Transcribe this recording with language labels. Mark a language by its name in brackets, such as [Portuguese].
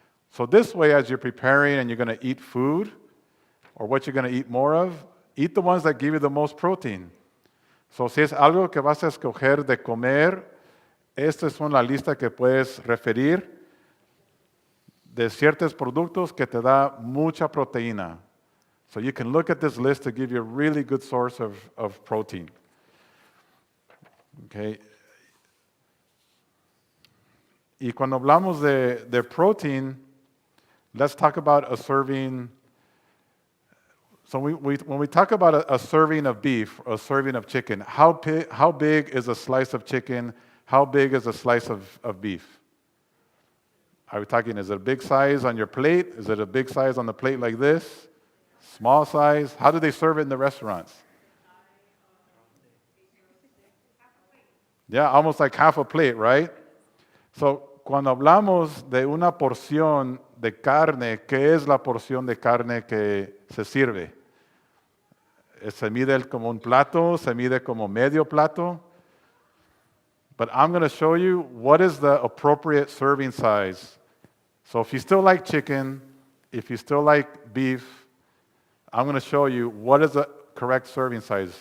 [English] So this way, as you're preparing and you're going to eat food, or what you're going to eat more of, eat the ones that give you the most protein. [Spanish] So si es algo que vas a escoger de comer, esta es una lista que puedes referir de ciertos productos que te da mucha proteína. [English] So you can look at this list to give you a really good source of protein. Okay. [Spanish] Y cuando hablamos de [English] protein, let's talk about a serving. So when we talk about a serving of beef, a serving of chicken, how big is a slice of chicken? How big is a slice of beef? Are we talking, is it a big size on your plate? Is it a big size on the plate like this? Small size? How do they serve it in the restaurants? Yeah, almost like half a plate, right? [Spanish] So, cuando hablamos de una porción de carne, ¿qué es la porción de carne que se sirve? ¿Se mide como un plato? ¿Se mide como medio plato? [English] But I'm going to show you what is the appropriate serving size. So if you still like chicken, if you still like beef, I'm going to show you what is the correct serving size.